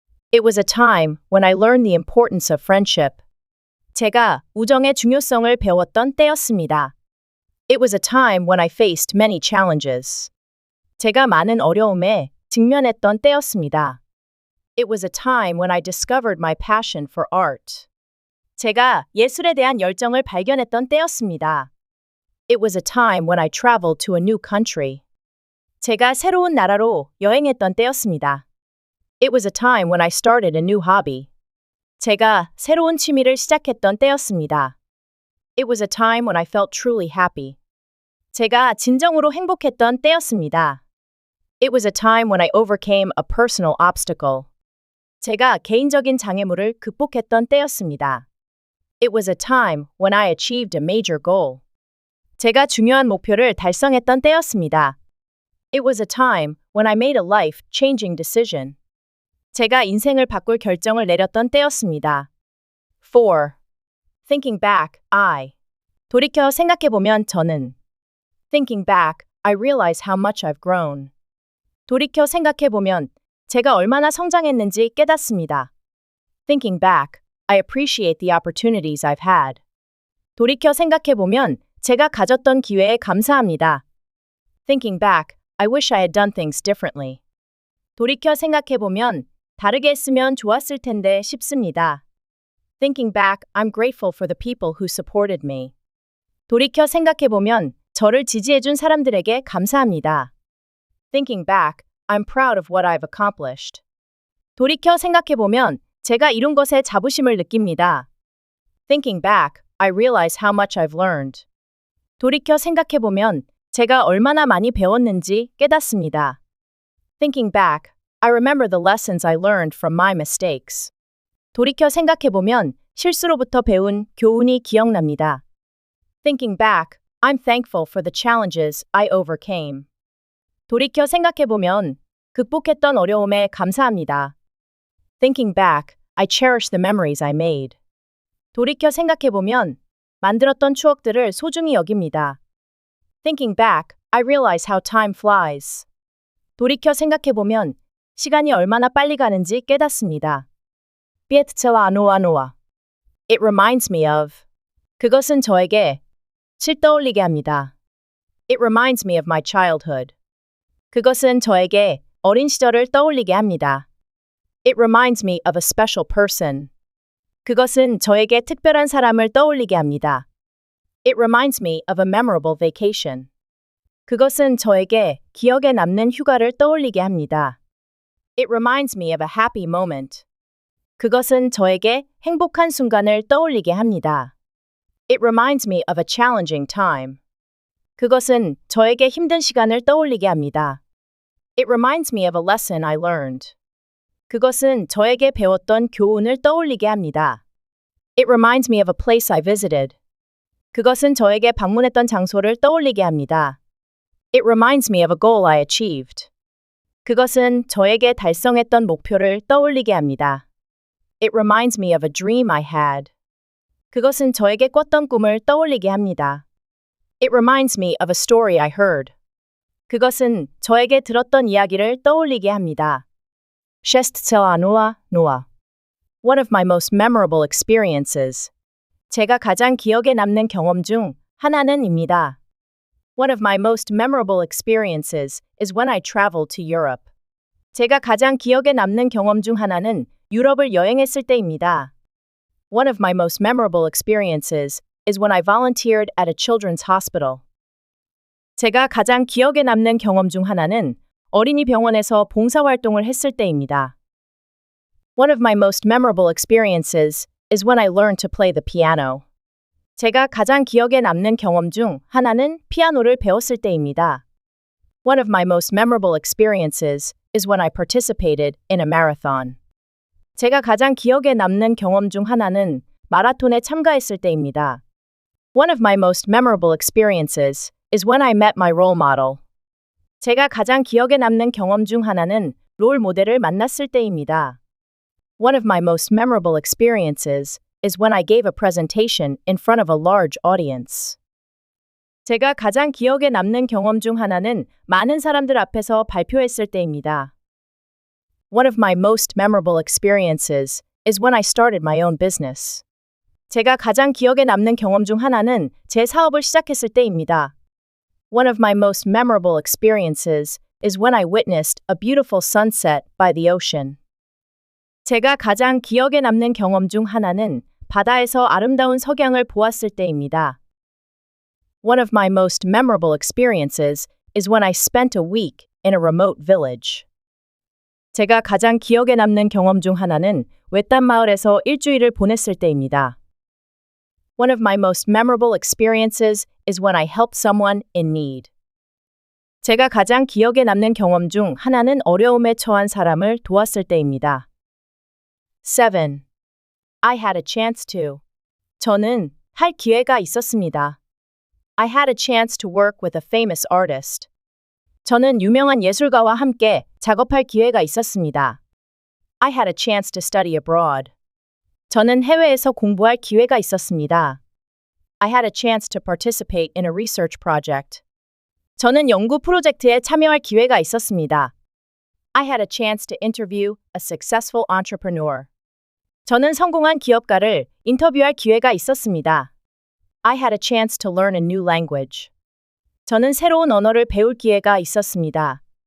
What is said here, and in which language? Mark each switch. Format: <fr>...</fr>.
<en>It was a time when I learned the importance of friendship.</en> <ko>제가 우정의 중요성을 배웠던 때였습니다.</ko> <en>It was a time when I faced many challenges.</en> <ko>제가 많은 어려움에 직면했던 때였습니다.</ko> <en>It was a time when I discovered my passion for art.</en> <ko>제가 예술에 대한 열정을 발견했던 때였습니다.</ko> <en>It was a time when I traveled to a new country.</en> <ko>제가 새로운 나라로 여행했던 때였습니다.</ko> <en>It was a time when I started a new hobby.</en> <ko>제가 새로운 취미를 시작했던 때였습니다.</ko> <en>It was a time when I felt truly happy.</en> <ko>제가 진정으로 행복했던 때였습니다.</ko> <en>It was a time when I overcame a personal obstacle.</en> <ko>제가 개인적인 장애물을 극복했던 때였습니다.</ko> <en>It was a time when I achieved a major goal.</en> <ko>제가 중요한 목표를 달성했던 때였습니다.</ko> <en>It was a time when I made a life-changing decision.</en> <ko>제가 인생을 바꿀 결정을 내렸던 때였습니다.</ko> <en>4. Thinking back, I.</en> <ko>돌이켜 생각해보면 저는.</ko> <en>Thinking back, I realize how much I've grown.</en> <ko>돌이켜 생각해보면 제가 얼마나 성장했는지 깨닫습니다.</ko> <en>Thinking back, I appreciate the opportunities I've had.</en> <ko>돌이켜 생각해보면 제가 가졌던 기회에 감사합니다.</ko> <en>Thinking back, I wish I had done things differently.</en> <ko>돌이켜 생각해보면 다르게 했으면 좋았을 텐데 싶습니다.</ko> <en>Thinking back, I'm grateful for the people who supported me.</en> <ko>돌이켜 생각해보면 저를 지지해준 사람들에게 감사합니다.</ko> <en>Thinking back, I'm proud of what I've accomplished.</en> <ko>돌이켜 생각해보면 제가 이룬 것에 자부심을 느낍니다.</ko> <en>Thinking back, I realize how much I've learned.</en> <ko>돌이켜 생각해보면 제가 얼마나 많이 배웠는지 깨닫습니다.</ko> <en>Thinking back, I remember the lessons I learned from my mistakes.</en> <ko>돌이켜 생각해보면 실수로부터 배운 교훈이 기억납니다.</ko> <en>Thinking back, I'm thankful for the challenges I overcame.</en> <ko>돌이켜 생각해보면 극복했던 어려움에 감사합니다.</ko> <en>Thinking back, I cherish the memories I made.</en> <ko>돌이켜 생각해보면 만들었던 추억들을 소중히 여깁니다.</ko> <en>Thinking back, I realize how time flies.</en> <ko>돌이켜 생각해보면 시간이 얼마나 빨리 가는지 깨닫습니다.</ko> <en>Pietzela anoa. It reminds me of.</en> <ko>그것은 저에게 떠올리게 합니다.</ko> <en>It reminds me of my childhood.</en> <ko>그것은 저에게 어린 시절을 떠올리게 합니다.</ko> <en>It reminds me of a special person.</en> <ko>그것은 저에게 특별한 사람을 떠올리게 합니다.</ko> <en>It reminds me of a memorable vacation.</en> <ko>그것은 저에게 기억에 남는 휴가를 떠올리게 합니다.</ko> <en>It reminds me of a happy moment.</en> <ko>그것은 저에게 행복한 순간을 떠올리게 합니다.</ko> <en>It reminds me of a challenging time.</en> <ko>그것은 저에게 힘든 시간을 떠올리게 합니다.</ko> <en>It reminds me of a lesson I learned.</en> <ko>그것은 저에게 배웠던 교훈을 떠올리게 합니다.</ko> <en>It reminds me of a place I visited.</en> <ko>그것은 저에게 방문했던 장소를 떠올리게 합니다.</ko> <en>It reminds me of a goal I achieved.</en> <ko>그것은 저에게 달성했던 목표를 떠올리게 합니다.</ko> <en>It reminds me of a dream I had.</en> <ko>그것은 저에게 꿨던 꿈을 떠올리게 합니다.</ko> <en>It reminds me of a story I heard.</en> <ko>그것은 저에게 들었던 이야기를 떠올리게 합니다. Shestela noa.</ko> <en>One of my most memorable experiences.</en> <ko>제가 가장 기억에 남는 경험 중 하나는입니다.</ko> <en>One of my most memorable experiences is when I traveled to Europe.</en> <ko>제가 가장 기억에 남는 경험 중 하나는 유럽을 여행했을 때입니다.</ko> <en>One of my most memorable experiences is when I volunteered at a children's hospital.</en> <ko>제가 가장 기억에 남는 경험 중 하나는 어린이 병원에서 봉사활동을 했을 때입니다.</ko> <en>One of my most memorable experiences is when I learned to play the piano.</en> <ko>제가 가장 기억에 남는 경험 중 하나는 피아노를 배웠을 때입니다.</ko> <en>One of my most memorable experiences is when I participated in a marathon.</en> <ko>제가 가장 기억에 남는 경험 중 하나는 마라톤에 참가했을 때입니다.</ko> <en>One of my most memorable experiences is when I met my role model.</en> <ko>제가 가장 기억에 남는 경험 중 하나는 롤 모델을 만났을 때입니다.</ko> <en>One of my most memorable experiences is when I gave a presentation in front of a large audience.</en> <ko>제가 가장 기억에 남는 경험 중 하나는 많은 사람들 앞에서 발표했을 때입니다.</ko> <en>One of my most memorable experiences is when I started my own business.</en> <ko>제가 가장 기억에 남는 경험 중 하나는 제 사업을 시작했을 때입니다.</ko> <en>One of my most memorable experiences is when I witnessed a beautiful sunset by the ocean.</en> <ko>제가 가장 기억에 남는 경험 중 하나는 바다에서 아름다운 석양을 보았을 때입니다.</ko> <en>One of my most memorable experiences is when I spent a week in a remote village.</en> <ko>제가 가장 기억에 남는 경험 중 하나는 외딴 마을에서 일주일을 보냈을 때입니다.</ko> <en>One of my most memorable experiences is when I helped someone in need.</en> <ko>제가 가장 기억에 남는 경험 중 하나는 어려움에 처한 사람을 도왔을 때입니다.</ko> <en>7. I had a chance to.</en> <ko>저는 할 기회가 있었습니다.</ko> <en>I had a chance to work with a famous artist.</en> <ko>저는 유명한 예술가와 함께 작업할 기회가 있었습니다.</ko> <en>I had a chance to study abroad.</en> <ko>저는 해외에서 공부할 기회가 있었습니다.</ko> <en>I had a chance to participate in a research project.</en> <ko>저는 연구 프로젝트에 참여할 기회가 있었습니다.</ko> <en>I had a chance to interview a successful entrepreneur.</en> <ko>저는 성공한 기업가를 인터뷰할 기회가 있었습니다.</ko> <en>I had a chance to learn a new language.</en> <ko>저는 새로운 언어를 배울 기회가 있었습니다.</ko>